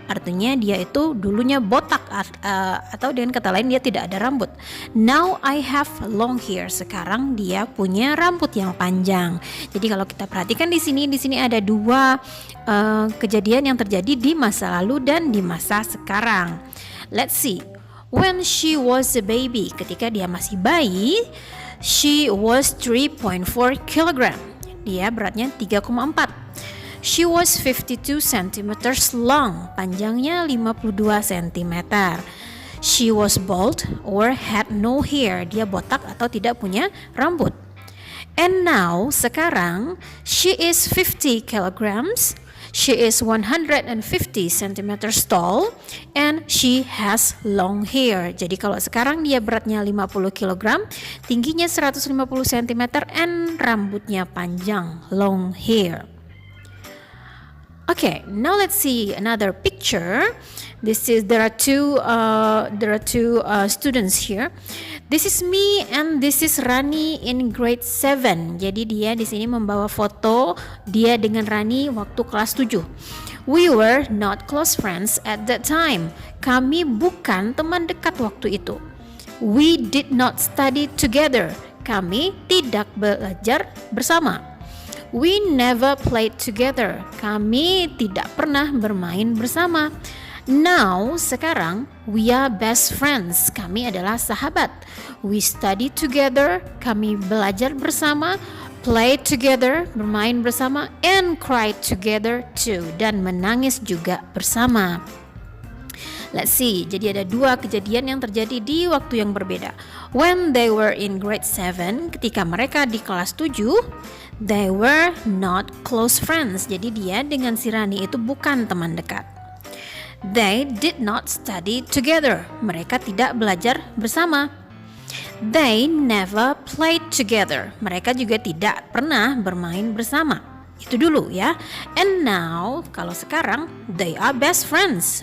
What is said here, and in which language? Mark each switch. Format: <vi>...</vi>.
<id>Artinya dia itu dulunya botak atau dengan kata lain dia tidak ada rambut.</id> <en>Now I have long hair.</en> <id>Sekarang dia punya rambut yang panjang. Jadi kalau kita perhatikan di sini ada dua kejadian yang terjadi di masa lalu dan di masa sekarang.</id> <en>Let's see. When she was a baby,</en> <id>ketika dia masih bayi,</id> <en>she was 3.4 kilogram.</en> <id>Dia beratnya 3,4.</id> <en>She was 52 centimeters long.</en> <id>Panjangnya 52 cm.</id> <en>She was bald or had no hair.</en> <id>Dia botak atau tidak punya rambut.</id> <en>And now,</en> <id>sekarang,</id> <en>she is 50 kilograms. She is 150 centimeters tall and she has long hair.</en> <id>Jadi kalau sekarang dia beratnya 50 kg, tingginya 150 cm and rambutnya panjang,</id> <en>long hair. Okay, now let's see another picture. There are two students here. This is me and this is Rani in grade 7.</en> <id>Jadi dia di sini membawa foto dia dengan Rani waktu kelas 7.</id> <en>We were not close friends at that time.</en> <id>Kami bukan teman dekat waktu itu.</id> <en>We did not study together.</en> <id>Kami tidak belajar bersama.</id> <en>We never played together.</en> <id>Kami tidak pernah bermain bersama.</id> <en>Now,</en> <id>sekarang,</id> <en>we are best friends.</en> <id>Kami adalah sahabat.</id> <en>We study together.</en> <id>Kami belajar bersama.</id> <en>Play together,</en> <id>bermain bersama.</id> <en>And cry together too.</en> <id>Dan menangis juga bersama.</id> <en>Let's see,</en> <id>jadi ada dua kejadian yang terjadi di waktu yang berbeda.</id> <en>When they were in grade 7,</en> <id>ketika mereka di kelas 7,</id> <en>they were not close friends.</en> <id>Jadi dia dengan si Rani itu bukan teman dekat.</id> <en>They did not study together.</en> <id>Mereka tidak belajar bersama.</id> <en>They never played together.</en> <id>Mereka juga tidak pernah bermain bersama. Itu dulu ya.</id> <en>And now,</en> <id>kalau sekarang,</id> <en>they are best friends.</en>